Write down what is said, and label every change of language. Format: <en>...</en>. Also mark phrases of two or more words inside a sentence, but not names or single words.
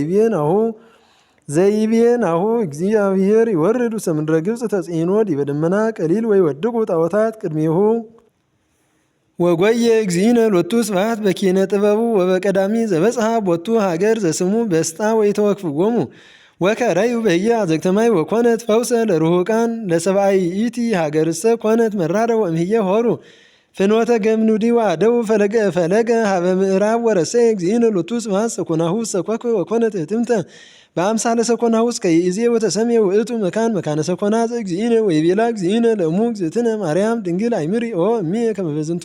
<gez>ዘይቤ ናሁ እግዚአብሔር ይወርድ ውስተ ምድረ ግብጽ ተጽዕኖ ዲበ ደመና ቀሊል ወይወድቁ ጣዖታት ቅድሜሁ ወጎየ እግዚእነ ሎቱ ስብሐት በኪነ ጥበቡ ወበቀዳሚ ዘበጽሐ ቦቱ ሀገር ዘስሙ በስጣ ወይተወክፍዎሙ ወከረዩ በየ አዘግተማይ ወኮነት ፈውሰ ለርሁቃን ለሰብአይ ኢቲ ሀገርሰ ኮነት መራረ ወእምህየ ሆሩ ፍኖተ ገምኑዲ ወአደው ፈለገ ሀበ ምዕራብ ወረሰ እግዚእነ ሎቱ ስብሐት ሰኮናሁ ሰኮከ ወኮነት እትምተ በአምሳለ ሰኮናሁ እስከ ይእዜ ወተሰሜ ውእቱ መካነ ሰኮና ዘእግዚእነ ወይቤላ እግዚእነ ለእሙ እግዝእትነ ማርያም ድንግል አይምሪ ኦ እምየ ከመ በዝንቱ</gez>